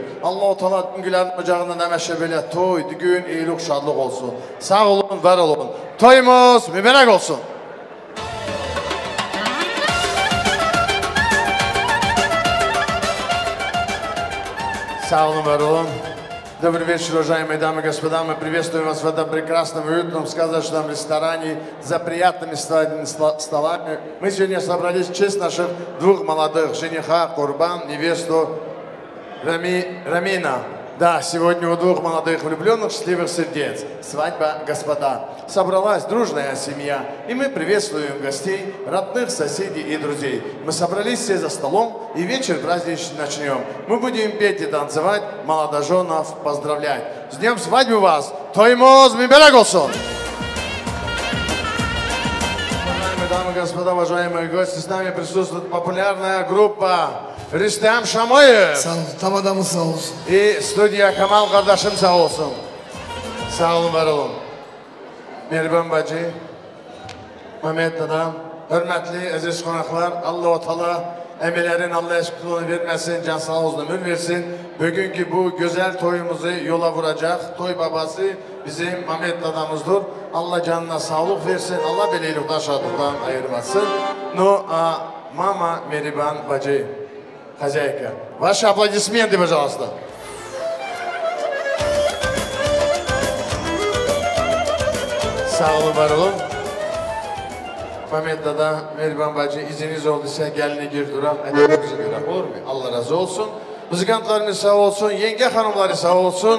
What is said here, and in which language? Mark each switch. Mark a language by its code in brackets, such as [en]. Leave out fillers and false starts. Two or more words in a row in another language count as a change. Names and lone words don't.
[tr] Allah-u Teala düngürlerin ocağından emeşe böyle toy, düğün, iyilik, şadlık olsun. Sağ olun, var olun. Toyumuz mübarek olsun. Sağ olun, var olun. [ru] Добрый вечер, уважаемые дамы и господа. Мы приветствуем вас в этом прекрасном, уютном, сказочном ресторане за приятными столами. Мы сегодня собрались в честь наших двух молодых, жениха, Курбан, невесту Рамина. Да, сегодня у двух молодых влюбленных счастливых сердец. Свадьба, господа. Собралась дружная семья, и мы приветствуем гостей, родных, соседей и друзей. Мы собрались все за столом, и вечер праздничный начнем. Мы будем петь и танцевать, молодоженов поздравлять. С днем свадьбы вас! [tr] Toyumuz mübarek olsun! [ru] Уважаемые дамы и господа, уважаемые гости, с нами присутствует популярная группа Rüstem Şamoyev. [tr] Sağ olun, tam adamı sağ olsun. Stüdyo Kemal kardeşim sağ olsun. Sağ olun, var olun. Mihriban bacı, Mehmet Dadam, hürmetli aziz konaklar, Allah-u Teala emirlerin Allah eşkiliğini vermesin, can sağ olsun, ömür versin. Bugünkü bu güzel toyumuzu yola vuracak. Toy babası bizim Mehmet Dadamızdır. Allah canına sağlık versin, Allah beleylikten şadlıktan ayırmasın. Mama Mihriban bacı. [ru] Хозяйка. Ваши аплодисменты, пожалуйста. [tr] Sağ olun, var olun. Mehmet Dada, Mihriban bacı, iziniz olduysa gelini gir duram, edebimizi göre, olur mu? Allah razı olsun. Muzikantlarımız sağ olsun, yenge hanımları sağ olsun.